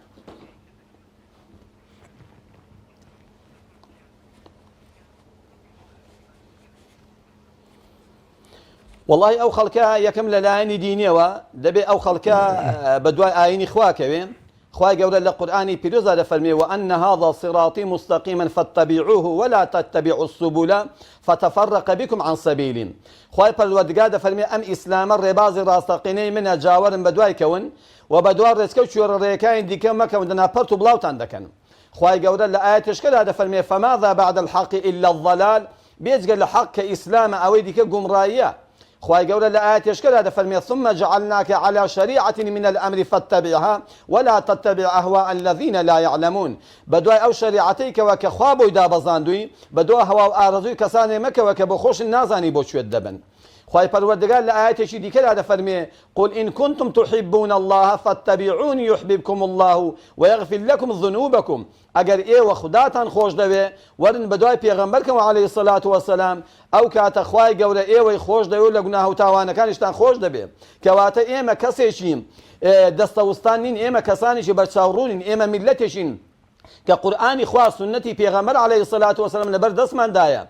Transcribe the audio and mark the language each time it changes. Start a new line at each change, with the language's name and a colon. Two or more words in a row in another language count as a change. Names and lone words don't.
Central Kurdish: والله ئەو خەڵکە یەکەم لە لایەنی دینیەوە دەبێت ئەو خەڵکە بە دوای ئاینی خواکەوێن. خوای گەورە لە قورئانی پیرۆزە دەفەرمێ
Arabic: وأن هذا صراطي مستقيما فاتبعوه ولا تتبعوا السبل فتفرق بكم عن سبيله.
Central Kurdish: خوای پەروەردگار دەفەرمێ ئەم ئیسلامە ڕێبازی ڕاستەقینەی منە جاوەرم بە دوای کەون و بە دوای ڕێچکە و کوێرەڕێیەکانی دیکە مەکەون دەنا پەرت و بڵاوتان دەکەن. خوای گەورە لە ئاەتشکەدا دەفەرمێ
Arabic: فماذا بعد الحق إلا الضلال
Central Kurdish: بێجگە لە حەق کە ئیسلامە ئەوەی دیکە گومڕاییە. خوای گەورە لە ئاەتشکەدا دەفەرمێ
Arabic: ثم جعلناك على شريعة من الأمر فاتبعها ولا تتبع أهواء الذين لا يعلمون.
Central Kurdish: بەدوای ئەو شریعەتەیەکەوە کە خوا بۆی دابەزاندووی بەدوای هەوا و ئارەزووی کەسانێ مەکەوە کە بۆ خۆش نازانی بۆ کوێت دەبن. خوای پەروەردگار لە ئاەتێکی دیکەدا دەفەرمێ
Arabic: قل إن كنتم تحبون الله فاتبعوني يحببكم الله ويغفر لكم ذنوبكم.
Central Kurdish: ئەگەر ئێوە خوداتان خۆش دەوێ وەرن بە دوای پێغەمبەرکەوە
Arabic: عەلەیهی سەڵات وەسەلام
Central Kurdish: ئەو کاتە خوای گەورە ئێوەی خۆش دەوێ و لە گوناه و تاوانەکانیشتان خۆش دەبێ. کەواتە ئێمە کەسێکی دەستەوستان نین، ئێمە کەسانێکی بەرچاوڕوونین، ئێمە میلەتێکین کە قورئانی خوا سنەتی پێغەمبەر
Arabic: عەلەیهی سەڵات وەسەلام
Central Kurdish: لەبەر دەستماندایە.